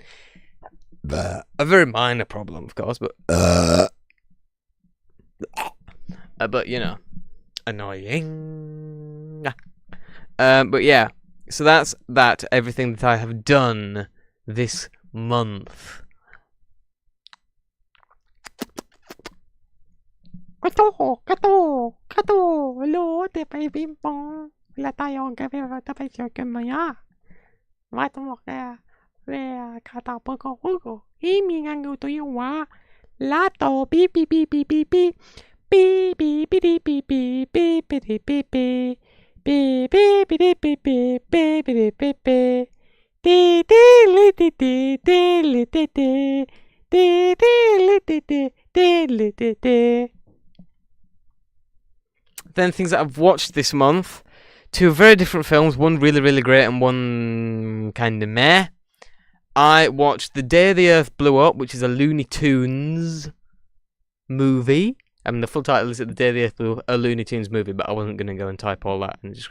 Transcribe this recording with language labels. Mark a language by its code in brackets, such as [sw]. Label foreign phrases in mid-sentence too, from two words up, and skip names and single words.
[en] A very minor problem, of course, but you know, annoying. But yeah, so that's everything that I have done this month. Kato, hello, te fai ping pong. La tayo ka te fai que maya. Vai to ka. Le kata poko. I mi ngangu to you wa. La to pi pi pi pi pi pi. Pi pi pi pi pi pi pi pi pi pi pi. Pi pi pi pi pi pi pi pi pi pi. Ti ti li ti ti ti li ti ti. Ti ti li ti ti ti li ti ti. Then things that I've watched this month. 2 very different films, one really, really great and one kind of meh. I watched The Day the Earth Blew Up, which is a Looney Tunes movie. I mean, the full title is The Day the Earth Blew Up, a Looney Tunes movie, but I wasn't going to go and type all that in the description.